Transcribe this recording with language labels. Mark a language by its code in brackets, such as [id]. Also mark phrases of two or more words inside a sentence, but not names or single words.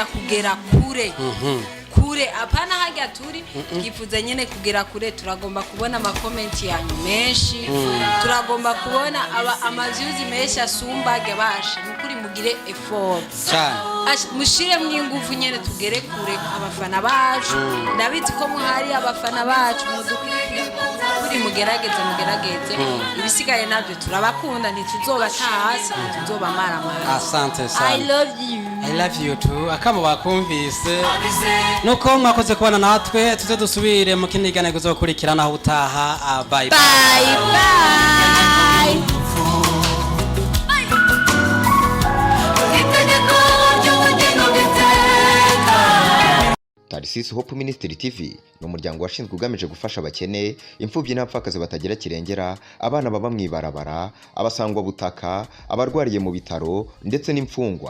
[rn] kugera kure apana hajya turi twifuza nyene kugera kure turagomba kubona ama comment yanyu menshi turagomba kubona amavyuzi menshi asumbage basha nukuri mugire effort mushire mwinguvu nyene tugere kure abafana bacu ndabizi ko muhari abafana bacu kuri mugerageze ibisigaye nabyo turabakunda ntituzobata hasi ntituzobamara mara. [sw] Asante sana. [en] I love you [rn] too akamo bakumvise nuko mwakoze kubana natwe tuze dusubire mu kindi gane kuzokurikirana aho utaha bye [en] bye. [rw] Tarsis Hope Ministry TV ni umuryango washinzwe ugamije gufasha abakene imfubyi n'abapfakazi batagira kirengera abana baba mwibarabara abasangwa butaka abarwariye mu bitaro ndetse n'imfungwa.